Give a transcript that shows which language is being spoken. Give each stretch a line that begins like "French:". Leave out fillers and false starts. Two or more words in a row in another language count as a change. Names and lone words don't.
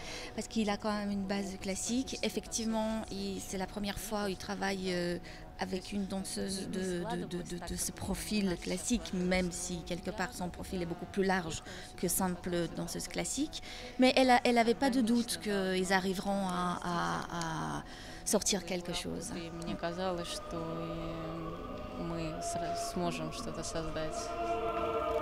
French: Parce qu'il a quand même une base classique. Effectivement, c'est la première fois où il travaille avec une danseuse de ce profil classique, même si quelque part son profil est beaucoup plus large que simple danseuse classique. Mais elle n'avait pas de doute qu'ils arriveront à sortir quelque chose.
Russian: Мне казалось, что мы сможем что-то создать.